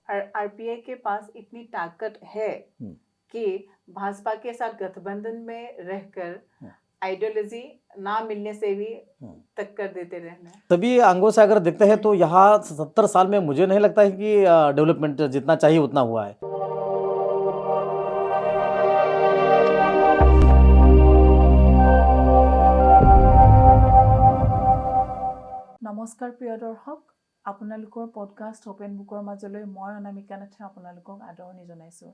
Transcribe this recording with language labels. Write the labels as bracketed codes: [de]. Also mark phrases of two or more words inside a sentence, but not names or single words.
[hi] आरपीआई के पास इतनी ताकत है कि भाजपा के साथ गठबंधन में रहकर आइडियोलॉजी ना मिलने से भी टक्कर देते रहना है। सभी अंगों से अगर देखते हैं तो यहाँ 70 साल में मुझे नहीं लगता है कि डेवलपमेंट जितना चाहिए उतना हुआ है। [as] নমস্কাৰ প্ৰিয় দৰ্শক, আপোনালোকৰ পডকাষ্ট অপেন বুকৰ মাজলৈ মই অনামিকা নাথে আপোনালোকক আদৰণি জনাইছোঁ।